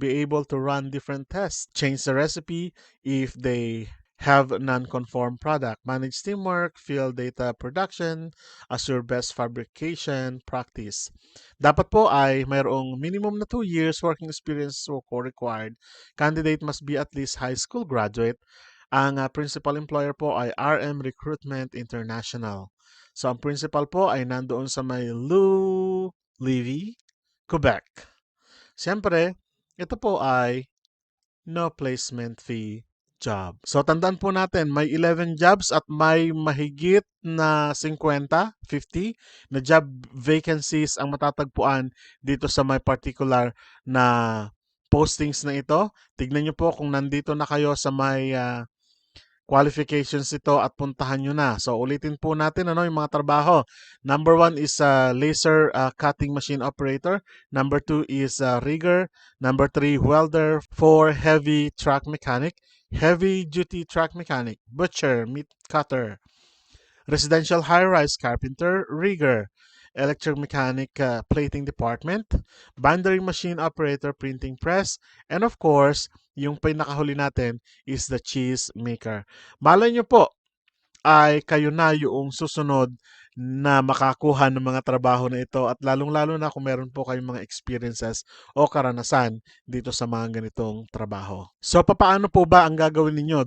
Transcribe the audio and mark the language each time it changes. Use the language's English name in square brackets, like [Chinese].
[English] Be able to run different tests. Change the recipe if they have non-conform product. Manage teamwork, field data production, assure best fabrication practice. [Filipino] Dapat po ay mayroong minimum na 2 years working experience required. [English] Candidate must be at least high school graduate. [Filipino] Ang principal employer po ay RM Recruitment International. So, ang principal po ay nandoon sa may Levy, Quebec. Siyempre, ito po ay no placement fee job. So, tandaan po natin, may 11 jobs at may mahigit na 50 na job vacancies ang matatagpuan dito sa may particular na postings na ito. Tignan nyo po kung nandito na kayo sa may qualifications ito at puntahan nyo na. So, ulitin po natin yung mga trabaho. [English] Number 1 is laser cutting machine operator. Number 2 is rigger. Number 3, welder. 4, heavy truck mechanic. Heavy duty truck mechanic. Butcher, meat cutter. Residential high-rise carpenter, rigger. Electric mechanic plating department. Bindery machine operator, printing press. And of course, [Filipino] yung pinakahuli natin [English] is the cheese maker. [Filipino] Malay nyo po ay kayo na yung susunod na makakuha ng mga trabaho na ito at lalong-lalo na kung meron po kayong mga experiences o karanasan dito sa mga ganitong trabaho. So, papaano po ba ang gagawin ninyo?